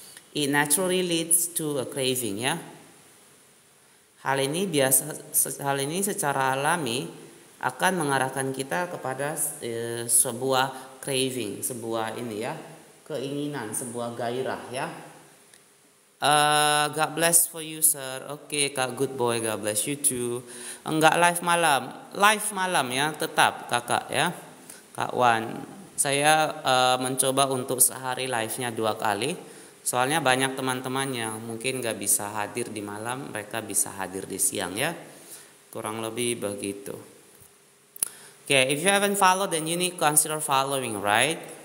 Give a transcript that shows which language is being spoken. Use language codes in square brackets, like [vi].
[en] It naturally leads to a craving ya. [id] Hal ini secara alami akan mengarahkan kita kepada sebuah craving, sebuah keinginan, sebuah gairah ya. [en] God bless for you sir. Oke, Kak good boy, God bless you too. [id] Enggak live malam ya, tetap kakak ya. Kak Wan, saya mencoba untuk sehari live-nya 2 kali. Soalnya banyak teman-teman yang mungkin gak bisa hadir di malam, mereka bisa hadir di siang ya. Kurang lebih begitu. [en] Okay, if you haven't followed then you need to consider following, right?